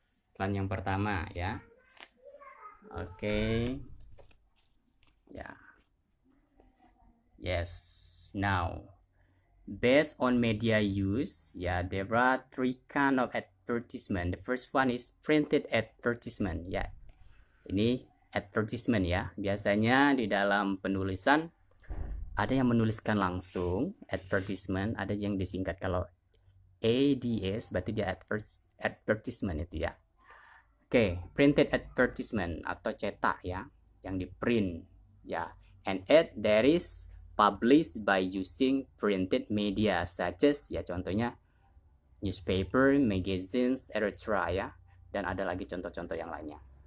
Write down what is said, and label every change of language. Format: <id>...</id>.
<id>Iklan yang pertama ya. Okay. Yeah. Yes.</id> <en>Now, based on media use, there are three kind of advertisement. The first one is printed advertisement.</en> <id>Ya, ini advertisement ya. Biasanya di dalam penulisan ada yang menuliskan langsung advertisement, ada yang disingkat kalau ADS, berarti dia advertisement itu ya. Oke, printed advertisement atau cetak ya, yang di print ya.</id> <en>And there is published by using printed media such as</en> <id>ya, contohnya</id> <en>newspaper, magazines, etc.</en> <id>ya. Dan ada lagi contoh-contoh yang lainnya.</id>